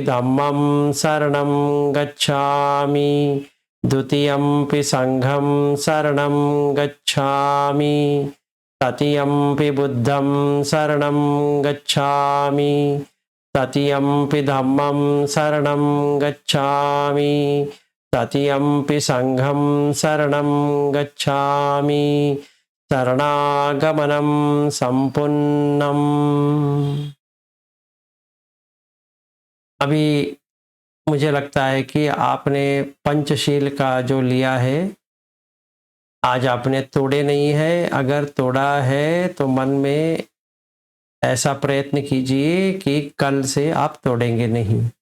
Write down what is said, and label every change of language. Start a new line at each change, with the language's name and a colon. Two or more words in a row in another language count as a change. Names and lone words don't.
Pali: धम्मं शरणं गच्छामि, द्वितीयंपि संघं शरणं गच्छामि, तृतीयंपि बुद्धं शरणं गच्छामि, तृतीयंपि धम्मं शरणं गच्छामि, तृतीयंपि संघं शरणं गच्छामि, शरणागमनं संपूर्णम्।
Hindi: अभी मुझे लगता है कि आपने पंचशील का जो लिया है आज आपने तोड़े नहीं है। अगर तोड़ा है तो मन में ऐसा प्रयत्न कीजिए कि कल से आप तोड़ेंगे नहीं।